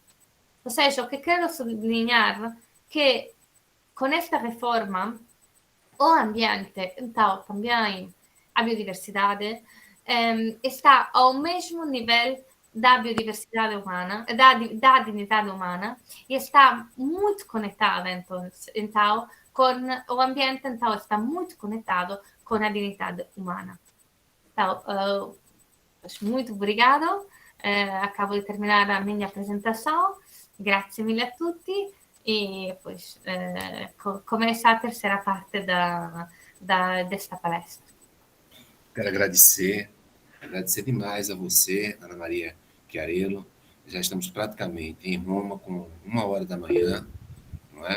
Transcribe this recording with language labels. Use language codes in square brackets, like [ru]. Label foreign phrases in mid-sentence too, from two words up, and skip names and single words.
[pt] Ou seja, o que quero sublinhar que com esta reforma o ambiente, então também a biodiversidade, está ao mesmo nível da biodiversidade humana, da dignidade humana, e está muito conectada, então com o ambiente, então está muito conectado com a dignidade humana. Então, muito obrigado. Acabo de terminar a minha apresentação. [it] Grazie mille a tutti. [pt] E depois começa a terceira parte desta palestra. Quero agradecer demais a você, Ana Maria Chiarello. Já estamos praticamente em Roma com 1h da manhã, não é?